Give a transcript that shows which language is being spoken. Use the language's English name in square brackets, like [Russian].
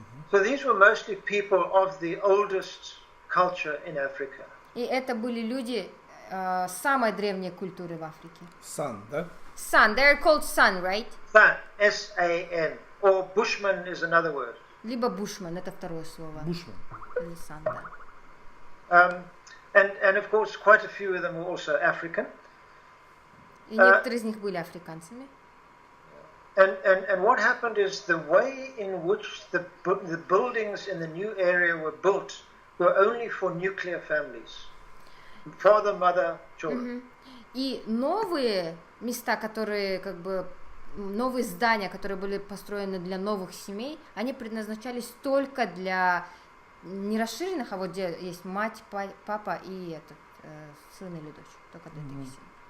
[English] So these were mostly people of the oldest culture in Africa. [Russian] И это были люди самой древней культуры в Африке. Сан, да? [English] San, they're called San, right? San, S-A-N, or Bushman is another word. [Russian] Либо Bushman, это второе слово. [English] Bushman. [Russian] Или San, да. [English] And of course, quite a few of them were also African. [Russian] И некоторые из них были африканцами. [English] And what happened is the way in which the buildings in the new area were built were only for nuclear families. Father, mother, children. [Russian] И новые места, которые как бы новые здания, которые были построены для новых семей, они предназначались только для не расширенных, а вот где есть мать, папа и сын или дочь, только для таких семей.